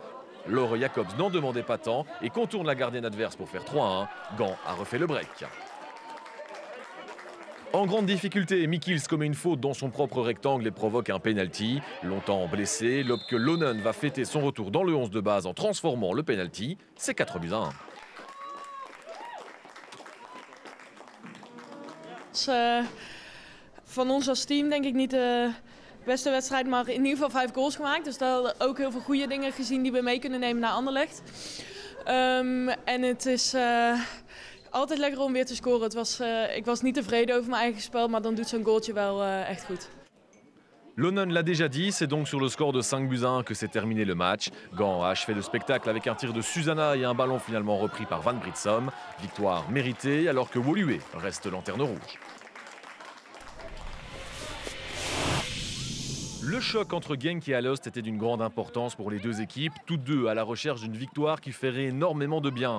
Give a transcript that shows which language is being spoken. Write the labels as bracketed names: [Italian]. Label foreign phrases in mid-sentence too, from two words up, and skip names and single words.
[French] Laure Jacobs n'en demandait pas tant et contourne la gardienne adverse pour faire 3-1. Gand a refait le break. En grande difficulté, Michiels commet une faute dans son propre rectangle et provoque un penalty. Longtemps blessé, Lopke Lonen va fêter son retour dans le 11 de base en transformant le penalty. C'est 4-1. [Dutch] Van ons als team denk ik niet de beste wedstrijd, maar in ieder geval 5 goals gemaakt. Dus daar hebben we ook heel veel goede dingen gezien die we mee kunnen nemen naar Anderlecht. En het is altijd lekker om weer te scoren. Ik was niet tevreden over mijn eigen spel, maar dan doet zo'n goaltje wel echt goed. [French] Lonen l'a déjà dit, c'est donc sur le score de 5-1 que s'est terminé le match. Gand a achevé le spectacle avec un tir de Susanna et un ballon finalement repris par Van Britsom. Victoire méritée alors que Woluwe reste lanterne rouge. Le choc entre Genk et Alost était d'une grande importance pour les deux équipes, toutes deux à la recherche d'une victoire qui ferait énormément de bien.